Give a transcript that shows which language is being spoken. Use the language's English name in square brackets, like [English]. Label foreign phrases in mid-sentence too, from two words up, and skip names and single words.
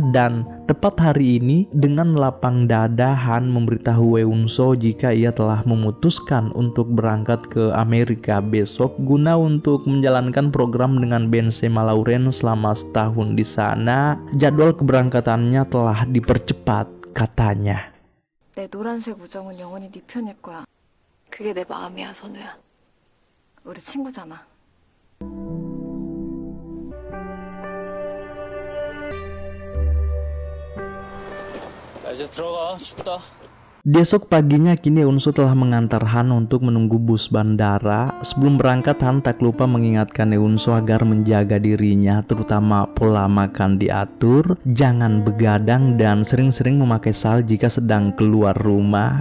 [Indonesian] Dan tepat hari ini dengan lapang dada Han memberitahu Eunso jika ia telah memutuskan untuk berangkat ke Amerika besok guna untuk menjalankan program dengan band Sema Lauren selama setahun di sana. Jadwal keberangkatannya telah dipercepat katanya. [Korean] 내 노란색 우정은 영원히 네 편일 거야. 그게 내 마음이야, 선우야. 우리 친구잖아. 이제 들어가. 춥다. [Indonesian] Di esok paginya kini Eunso telah mengantar Han untuk menunggu bus bandara. Sebelum berangkat Han tak lupa mengingatkan Eunso agar menjaga dirinya, terutama pola makan diatur, jangan begadang dan sering-sering memakai sal jika sedang keluar rumah.